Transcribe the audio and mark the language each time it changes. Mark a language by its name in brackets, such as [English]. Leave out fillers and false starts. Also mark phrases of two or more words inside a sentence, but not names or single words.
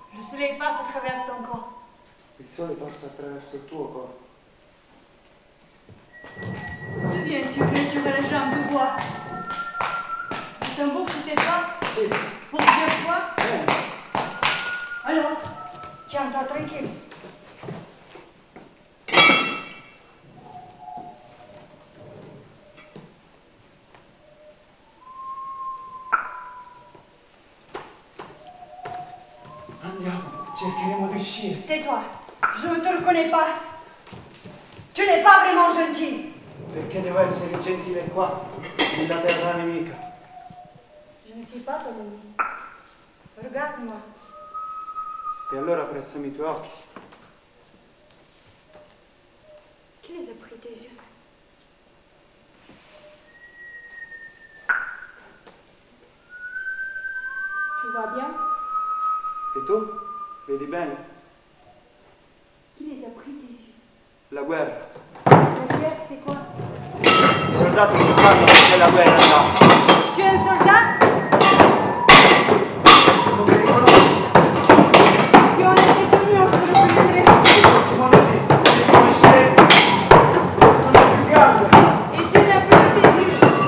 [French] soleil passe à travers ton corps. [Italian] Il sole passa attraverso il tuo corpo. [French] D'où viens-tu que tu aurais les jambes de bois? Le tambour, c'était toi? [Italian] Sì, [French] Pour dire quoi? [Italian] bene. [French] Alors, tiens-toi tranquille. [Italian] Andiamo, cercheremo di uscire. [French] Tais-toi, je ne te reconnais pas. Tu n'es pas vraiment gentil. [Italian] Perché devo essere gentile qua, nella terra nemica? [French] Je ne suis pas ton ami. Regarde-moi. [Italian] E allora apprezzami i tuoi occhi. [French] Qui les a pris tes yeux? Tu vois bien? [Italian] E tu? Vedi bene? [French] Qui les a pris tes yeux? [Italian] La guerra. [French] La guerre, c'est quoi? [Italian] I soldati non sanno che c'è la guerra là. [French] Tu es un soldat? [Italian] Non mi riconosci? [French] Si on était tenus, on se reconnaîtrait. [Italian] Sicuramente, mi riconoscerete. Sono più grande. [French] Et tu n'as plus que tes yeux.